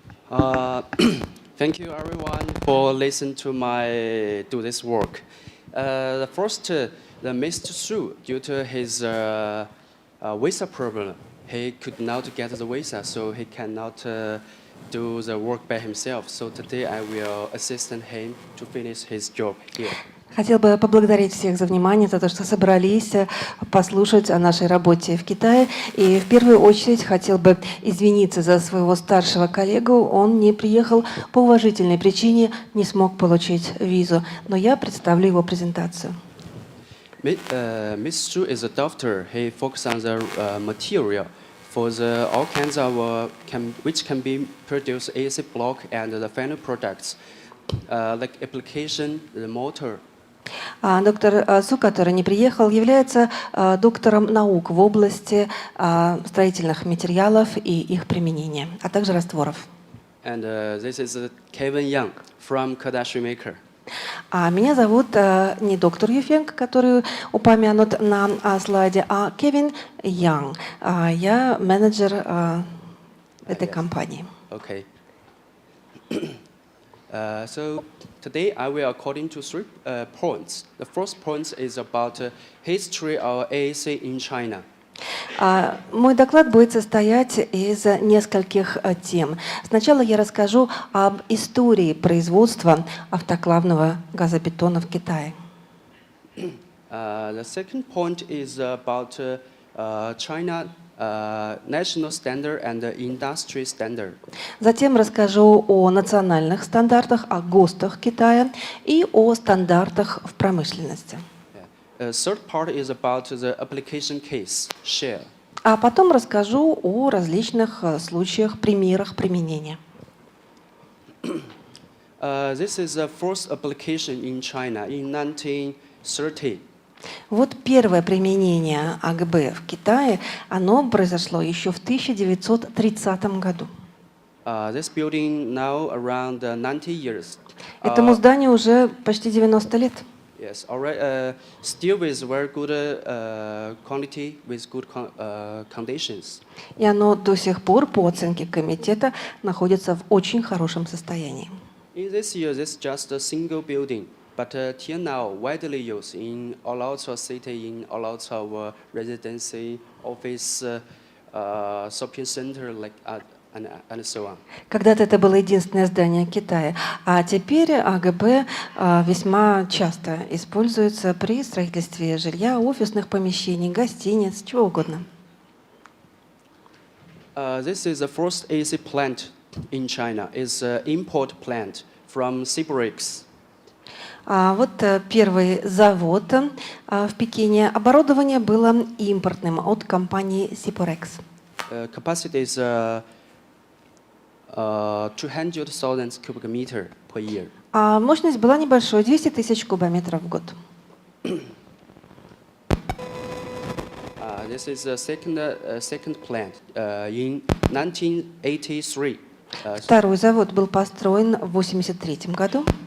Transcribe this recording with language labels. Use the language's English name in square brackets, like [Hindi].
[English] Uh, Thank you everyone for listening to my do this work. The Mr. Su, due to his visa problem, he could not get the visa, so he cannot do the work by himself. So today I will assist him to finish his job here. [Russian] Хотел бы поблагодарить всех за внимание, за то, что собрались послушать о нашей работе в Китае. И в первую очередь хотел бы извиниться за своего старшего коллегу. Он не приехал по уважительной причине, не смог получить визу. Но я представлю его презентацию. [English] Mr. Su is a doctor. He focuses on the material for the all kinds of which can be produced AC block and the final products, like application, the motor. [Russian] Доктор Су, который не приехал, является доктором наук в области строительных материалов и их применения, а также растворов. [English] And this is Kevin Yang from Kitае САСА. [Russian] А меня зовут не доктор Юфэнг, который упомянут на слайде, а Кевин Янг. Я менеджер этой компании. [English] Okay. So today I will according to three points. The first point is about history of AAC in China. [Russian] Мой доклад будет состоять из нескольких тем. Сначала я расскажу об истории производства автоклавного газобетона в Китае. [English] The second point is about China national standard and industry standard. [Russian] Затем расскажу о национальных стандартах, о ГОСТах Китая и о стандартах в промышленности. [English] Third part is about the application case share. [Russian] А потом расскажу о различных случаях, примерах применения. [English] This is the first application in China in 1930. [Russian] Вот первое применение АГБ в Китае, оно произошло еще в 1930 году. [English] This building now around 90 years. [Russian] Этому зданию уже почти 90 лет. [English] Yes, already still with very good quality, with good conditions. [Russian] И оно до сих пор, по оценке комитета, находится в очень хорошем состоянии. [English] In this year, this is just a single building, but till now widely used in a lot of city, in a lot of residency, office, shopping center, like and so on. [Russian] Когда-то это было единственное здание Китая, а теперь АГБ весьма часто используется при строительстве жилья, офисных помещений, гостиниц, чего угодно. [English] This is the first AC plant in China. It's an import plant from Sibrix. [Russian] Вот первый завод в Пекине. Оборудование было импортным от компании Siporex. [English] Capacity is 200,000 cubic meter per year. [Russian] А мощность была небольшой, 200 тысяч кубометров в год. [English] This is the second plant in 1983. [Russian] Второй завод был построен в 1983 году.